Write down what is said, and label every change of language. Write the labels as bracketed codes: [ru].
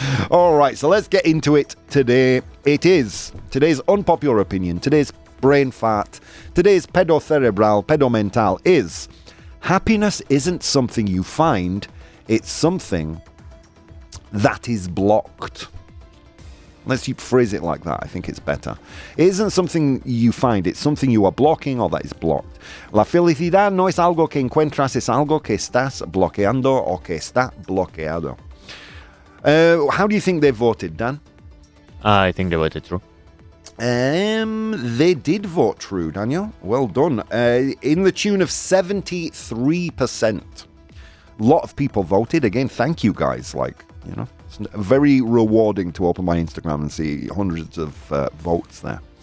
[en] All right, so let's get into it today. Today's unpopular opinion, today's brain fart, today's pedomental is happiness isn't something you find, it's something that is blocked. Let's phrase it like that. I think it's better. It isn't something you find, it's something you are blocking or that is blocked. [es] La felicidad no es algo que encuentras, es algo que estás bloqueando o que está bloqueado. [en] How do you think they voted, Dan? I think they voted true. They did vote true, Daniel. Well done. In the tune of 73%. A lot of people voted. Again, thank you guys. It's very rewarding to open my Instagram and see hundreds of votes there.